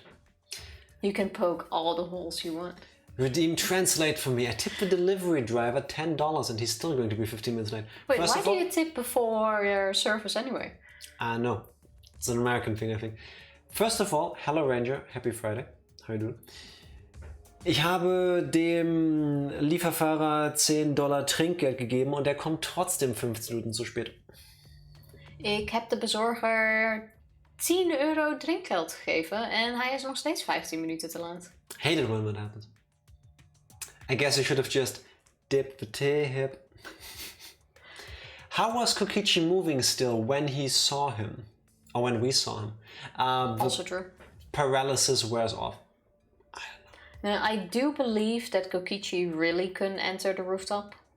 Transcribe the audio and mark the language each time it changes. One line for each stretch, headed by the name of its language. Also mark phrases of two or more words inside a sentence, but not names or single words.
English: You can poke all the holes you want. Redeem translate for me. I tipped the delivery driver $10 and he's still going to be 15 minutes late. Wait, First why of do all, you tip before your service anyway? no. It's an American thing, I think. First of all, hello Ranger. Happy Friday. How you doing?
German: Ich habe dem Lieferfahrer $10 Trinkgeld gegeben und er kommt trotzdem 15 Minuten zu spät.
Dutch: Ik heb de bezorger €10 drinkgeld gegeven en hij is nog steeds 15 minuten te laat.
English: Hate it when that happens. I guess you should have just dipped the tip. How was Kokichi moving still when he saw him? Or when we saw him? Also true. Paralysis wears off. Now, I do believe that Kokichi really couldn't enter the rooftop.